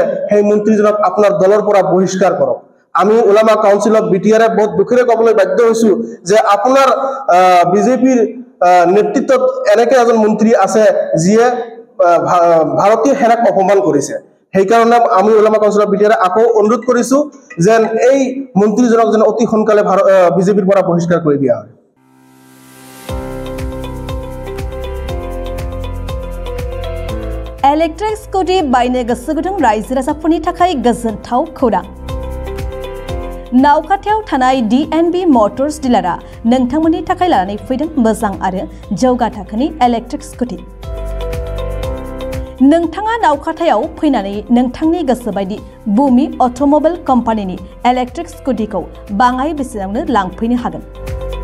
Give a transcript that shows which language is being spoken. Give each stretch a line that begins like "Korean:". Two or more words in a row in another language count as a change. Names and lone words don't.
Assamese: সেই মন্ত্ৰীজনক আপোনাৰ দলৰ পৰা বহিষ্কাৰ কৰক আমি উলামা কাউন্সিল অফ বিটিআৰে বহুত দুখৰে ক'বলৈ বাধ্য হৈছো যে আপোনাৰ বিজেপিৰ নেতৃত্বত এনেকে এজন মন্ত্ৰী আছে যিয়ে ভাৰতীয় সেনাক অপমান কৰিছে সেইকাৰণে আমি উলামা কাউন্সিল অফ বিটিআৰে আকৌ অনুৰোধ কৰিছো যেন এই মন্ত্ৰীজনক যেন অতি সোনকালে বিজেপিৰ পৰা বহিষ্কাৰ কৰি দিয়া হয়
English: electric scooty
Bodo: बायनो गोसो गुदुं रायजो राजाफोरनि थाखाय गोजोनथाव खौरां नावखाथियाव थानाय DNB मटर्स डिलारआ नोंथांमोननि थाखाय लानानै फैदों मोजां आरो जौगा थाखोनि
English: electric scooty
Bodo: नोंथाङा नावखाथियाव फैनानै नोंथांनि गोसो बायदि बुमि
English: automobile company
Bodo: इलेक्ट्रिक स्कुटिखौ बाङाय बेसेनावनो लांफैनो हागोन